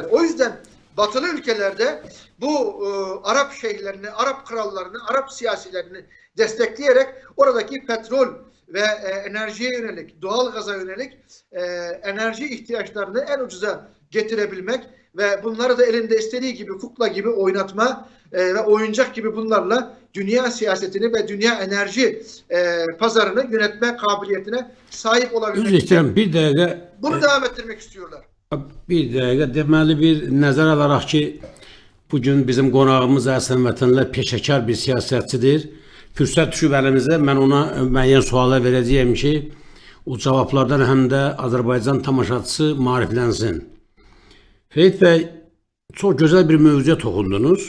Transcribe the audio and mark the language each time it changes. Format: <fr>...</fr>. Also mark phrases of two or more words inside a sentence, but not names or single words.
<tr>O yüzden batılı ülkelerde bu Arap şeyhlerini, Arap krallarını, Arap siyasilerini destekleyerek oradaki petrol ve enerjiye yönelik, doğal gaza yönelik enerji ihtiyaçlarını en ucuza getirebilmek ve bunları da elinde istediği gibi kukla gibi oynatma ve oyuncak gibi bunlarla dünya siyasetini ve dünya enerji pazarını yönetme kabiliyetine sahip olabilmek. Bir dakika. Bunu devam ettirmek istiyorlar. Bir dakika.</tr> <az>Deməli bir nəzər alaraq ki, bugün bizim qonağımız Əsən Vətənlər peşəkar bir siyasətçidir. Fürsət düşüb əlimizə, mən ona müəyyən suallar verəcəyəm ki, o cavablardan həm də Azərbaycan tamaşaçısı maariflənsin. Ferit Bəy,</az> <tr>Çok güzel</tr> <az>bir mövzuya toxundunuz.</az>